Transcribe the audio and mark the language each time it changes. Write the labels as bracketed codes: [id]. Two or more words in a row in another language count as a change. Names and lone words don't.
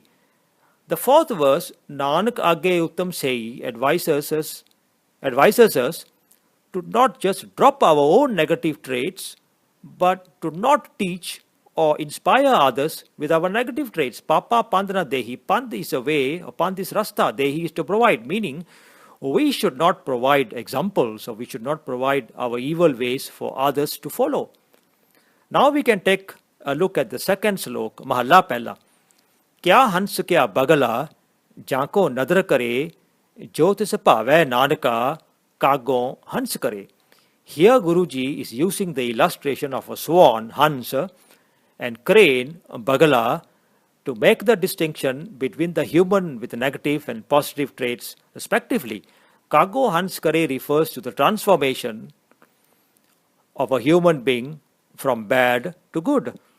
[en] The fourth verse, [pa] ਨਾਨਕ ਅਗੈ ਉਤਮ ਸੇਇ, [en] advises us to not just drop our own negative traits, but to not teach or inspire others with our negative traits. [pa] ਪਾਪਾ ਪੰਧ ਨ ਦੇਹਿ, [en] Pand is a way, or Pand is Rasta, Dehi is to provide, meaning we should not provide examples or we should not provide our evil ways for others to follow. Now we can take a look at the second slok, [pa] ਮਹਲਾ ਪਹਿਲਾ. ਕਿਆ ਹੰਸ ਕਿਆ ਬਗੁਲਾ ਜਾ ਕਉ ਨਦਰਿ ਕਰੇ ਜੇ ਤਿਸੁ ਭਾਵੈ ਨਾਨਕਾ ਕਾਗਹੁ ਹੰਸ ਕਰੇ. [en] Here Guruji is using the illustration of a swan, Hans, and crane, Bagala, to make the distinction between the human with negative and positive traits respectively. [pa] ਕਾਗਹੁ ਹੰਸ ਕਰੇ [en] refers to the transformation of a human being from bad to good.